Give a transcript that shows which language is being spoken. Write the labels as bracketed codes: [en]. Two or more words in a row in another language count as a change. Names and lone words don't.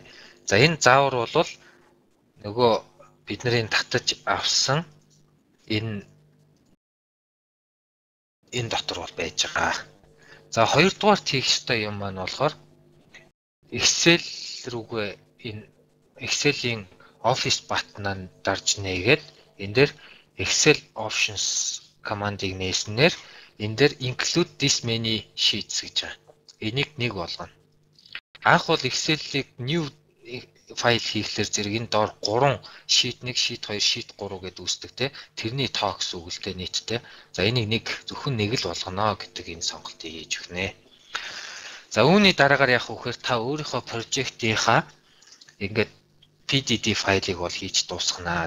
[mn] За энэ заавар бол нөгөө бидний татаж авсан энэ дотор бол байж байгаа. За хоёрдугаар хийх ёстой юм маань болохоор Excel рүүгээ энэ Excel-ийн [en] Office button- [mn] аар дарж нээгээд энэ дээр [en] Excel options command- [mn] ыг нээснээр энэ дээр [en] include this many sheets [mn] гэж байгаа. Энийг нэг болгоно. Анх бол Excel-ийг new файл хийхлээр зэрэг энэ доор 3 sheet 1, sheet 2, sheet 3 гэдээ үүсдэг те. Тэрний тоо гэсэн үг л те нийтдээ. За энийг зөвхөн нэг л болгоно гэдэг энэ сонголтыг хийж өгнө. За үүний дараагаар яах вэ гэхээр та өөрийнхөө project-ийнхаа ингээд PDD файлыг бол хийж дуусгана.